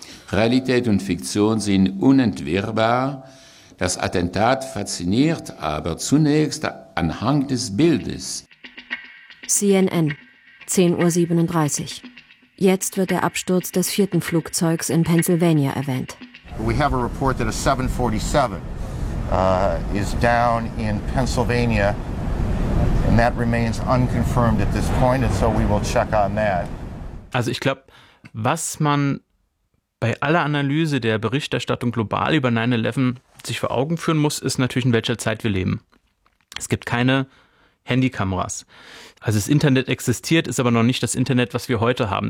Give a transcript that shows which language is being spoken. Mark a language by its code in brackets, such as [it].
[de] Realität und Fiktion sind unentwirrbar. Das Attentat fasziniert aber zunächst anhand des Bildes. CNN, 10.37 Uhr. Jetzt wird der Absturz des vierten Flugzeugs in Pennsylvania erwähnt. [en] We have a report that a 747 is down in Pennsylvania. And that remains unconfirmed at this point. And so we will check on that. [de] Also ich glaube, was man bei aller Analyse der Berichterstattung global über 9-11 sich vor Augen führen muss, ist natürlich, in welcher Zeit wir leben. Es gibt keine Handykameras. Also das Internet existiert, ist aber noch nicht das Internet, was wir heute haben.